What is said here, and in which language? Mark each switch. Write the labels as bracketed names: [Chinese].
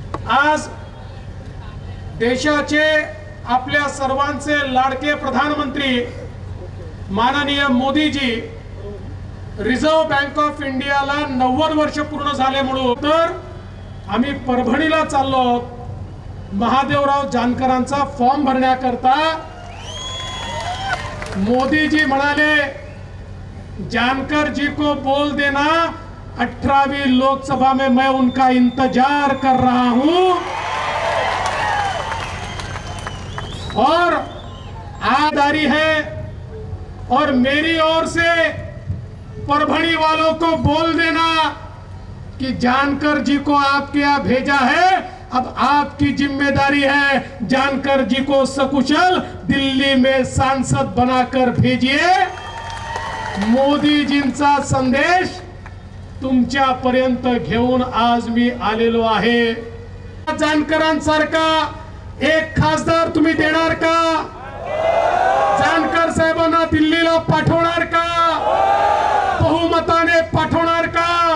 [Marathi] आज देशाचे आपल्या सर्वांचे लाडके प्रधानमंत्री माननीय मोदीजी रिझर्व्ह बँक ऑफ इंडियाला 90 वर्ष पूर्ण झाले म्हणून तर आम्ही परभणीला चाललो आहोत महादेवराव जानकरांचा फॉर्म भरण्याकरता. मोदीजी म्हणाले [Hindi] जानकर जी को बोल देना 18वीं लोकसभा में मैं उनका इंतजार कर रहा हूं और आदारी है और मेरी ओर से परभणी वालों को बोल देना कि जानकर जी को आपके यहाँ भेजा है, अब आपकी जिम्मेदारी है जानकर जी को सकुशल दिल्ली में सांसद बनाकर भेजिए. [Marathi] मोदीजींचा संदेश तुमच्यापर्यंत घेऊन आज मी आलेलो आहे. जानकरांसारखा एक खासदार तुम्ही देणार का? जानकर साहेबांना दिल्लीला पाठवणार का? बहुमताने पाठवणार का?